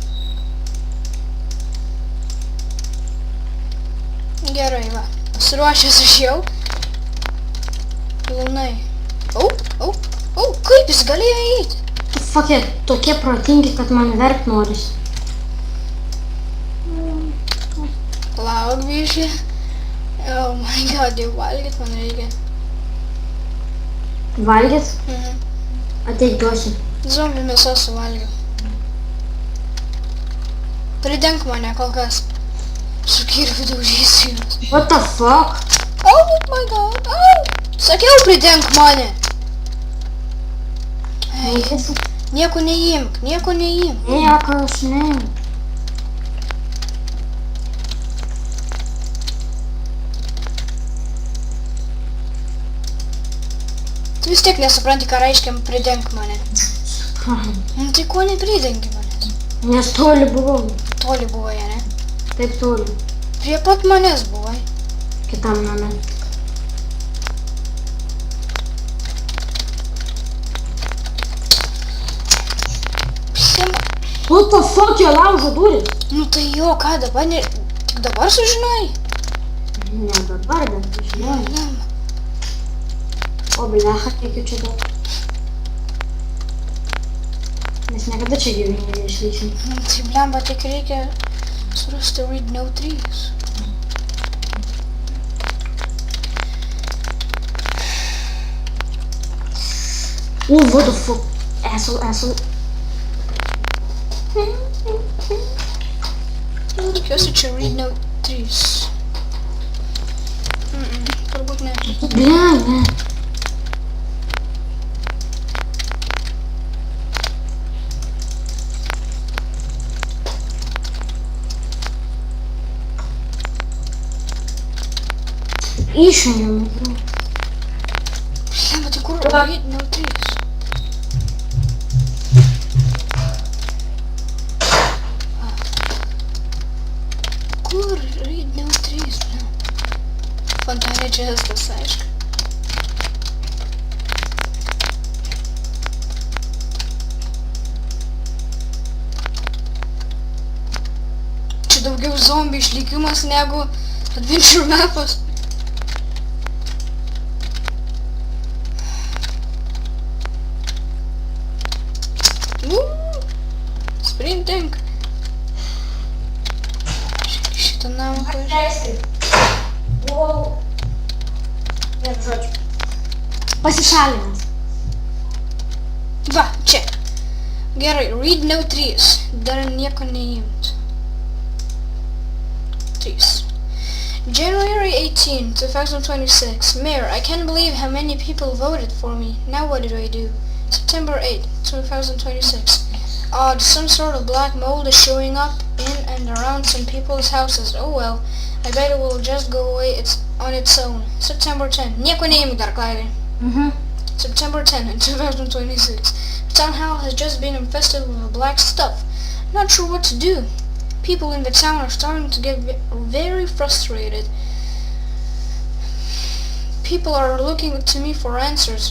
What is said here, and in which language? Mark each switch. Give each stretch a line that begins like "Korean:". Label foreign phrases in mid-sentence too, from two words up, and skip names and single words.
Lithuanian: Gerai, va. Pasiruošęs aš jau. Pilnai. Kaip jis galėjo eiti? Fuck, jie tokie protingi, kad man verkt norisi. Lauk biškį.
English: Oh my god,
Lithuanian: jau valgyt man reikia. Valgyt? Ateik duosi. Zombių mėsą suvalgiau. Pridenk mane kol kas. Su kirviu daužysiu juos.
English: What the fuck? Oh my god,
Lithuanian: Sakiau, pridenk mane. Ei, nieko neimk. Nieko aš neimk. Tu vis tiek nesupranti, ką reiškia pridenk mane. Tai ko nepridengi manęs? Nes toli buvau. Toli buvai, ne? Taip toli. Prie pat manęs buvai. Kitam name.
English: What the fuck,
Lithuanian: jie laužo duris? Nu tai jo, ką dabar, tik dabar sužinai? Ne dabar, bet žinau. O blecha, kiek jų čia daug. Mes niekada čia gyvenime neišlyksim. Tai blemba, tik reikia surasti
English: read note 3. What the fuck? Asshole.
Lithuanian: Tikiuosi čia
English: read note 3.
Lithuanian: Turbūt ne. Blemba. Išjungiam. Blemba, tai kur
English: read note 3?
Lithuanian: Kur
English: read note 3?
Lithuanian: Fontanė čia tas, aišku. Čia daugiau zombių išlikimas negu Adventure Mapas.
English: Sprinting.
Lithuanian: Šitą namą pažiūrėjau. Wow. Vienu žodžiu. Pasišalinęs. Va, čia. Gerai,
English: read note 3.
Lithuanian: Dar nieko neimt. 3.
English: January 18, 2026. Mayor, I can't believe how many people voted for me. Now what do I do? September 8, 2026. Odd, some sort of black mold is showing up in and around some people's houses. Oh well, I bet it will just go away on its own. September 10.
Lithuanian: Nieko neimk dar, Klaidai.
English: September 10, 2026. The town hall has just been infested with black stuff. Not sure what to do. People in the town are starting to get very frustrated. People are looking to me for answers.